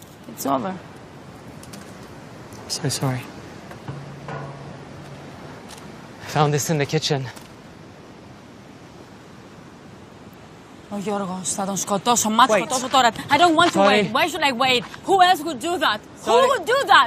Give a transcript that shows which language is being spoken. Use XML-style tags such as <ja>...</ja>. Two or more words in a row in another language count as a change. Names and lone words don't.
<en>It's over. So sorry. Found this in the kitchen.</en> <el>Ο Γιώργος, θα τον σκοτώσω, σκοτώσω τώρα.</el> <en>I don't want to wait. Why should I wait? Who else would do that? Who would do that?</en>